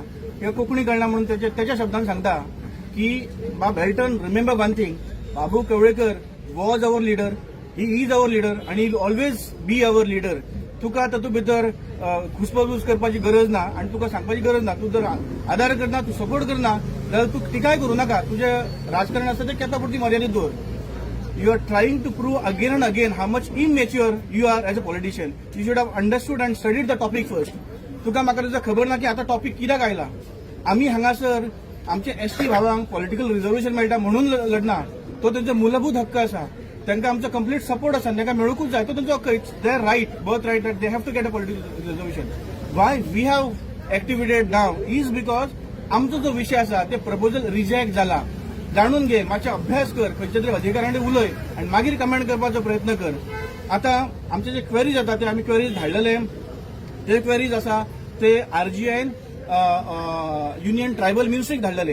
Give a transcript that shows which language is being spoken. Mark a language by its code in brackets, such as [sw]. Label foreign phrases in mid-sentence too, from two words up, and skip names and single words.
[kok] किंवा कोंकणी कळना म्हणून तेच्या शब्दांत सांगता की [en] बाब एल्टन remember one thing, Babu Kavlekar was our leader, he is our leader, ही इज अवर लिडर आणि he always be our leader. [kok] तुका तातूंत भितर खुसपसूस करपाची गरज ना आणि तुका सांगपाची गरज ना. तूं जर आदार करना, तूं सपोर्ट करना जाल्यार तूं टिकाय करूं नाका. तुजें राजकारण आसा तें केप्या पुरती मर्यादीत दवर. [en] you are trying to prove again and again how much immature you are as a politician. You should have understood and studied the topic first. [kok] तुका म्हाका ताचो खबर ना की आता टॉपिक कित्याक आयला. आमी हांगासर आमचे एसटी भावांक [en] political reservation [kok] मेळटा म्हणून लढना. तो त्यांचो मूलभूत हक्क आसा. तांकां आमचो [en] complete support [kok] आसा. तांकां मेळूंकूच जाय. तो त्यांचो हक्क. [en] their right, birth right that they have to get a political reservation. why we have activated now is because [kok] आमचो जो विषय आसा ते [en] proposal reject जाला. [kok] जाणून घे, मातशे अभ्यास कर, खंयच्या तरी अधिकाऱ्यां उलय आनी मागीर कमेंट करपाचो प्रयत्न कर. आता आमचे जे क्वेरीज जाता ते आमी क्वेरीज धाडलेले. ते क्वेरीज आसा ते RGN युनियन [en] tribal ministry [kok] धाडलेले.